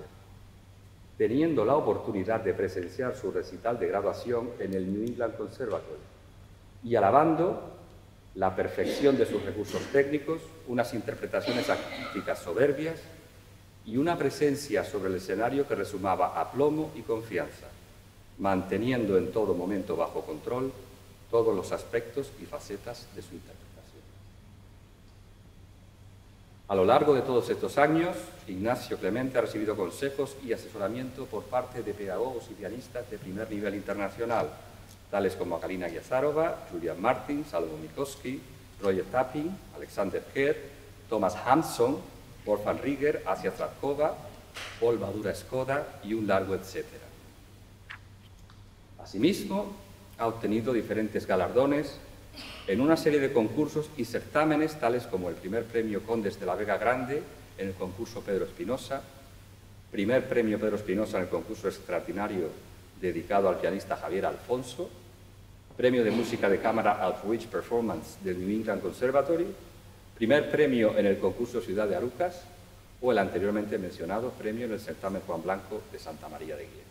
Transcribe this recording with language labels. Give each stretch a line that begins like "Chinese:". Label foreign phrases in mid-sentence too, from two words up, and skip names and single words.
Spanish: teniendo la oportunidad de presenciar su recital de graduación en el New England Conservatory y alabando la perfección de sus recursos técnicos, unas interpretaciones acústicas soberbias y una presencia sobre el escenario que resumaba aplomo y confianza, manteniendo en todo momento bajo control todos los aspectos y facetas de su interpretación. A lo largo de todos estos años, Ignacio Clemente ha recibido consejos y asesoramiento por parte de pedagogos y pianistas de primer nivel internacional, tales como Galina Giazarova, Julian Martin, Salomon Mikowski, Roger Tapping, Alexander Herr, Thomas Hansson, Wolfgang Rieger, Asia Trakova, Paul Badura Skoda y un largo etcétera. Asimismo, ha obtenido diferentes galardones en una serie de concursos y certámenes, tales como el primer premio Condes de la Vega Grande en el concurso Pedro Espinosa, primer premio Pedro Espinosa en el concurso extraordinario dedicado al pianista Javier Alfonso, premio de música de cámara Outreach Performance del New England Conservatory, primer premio en el concurso Ciudad de Arucas o el anteriormente mencionado premio en el certamen Juan Blanco de Santa María de Guía.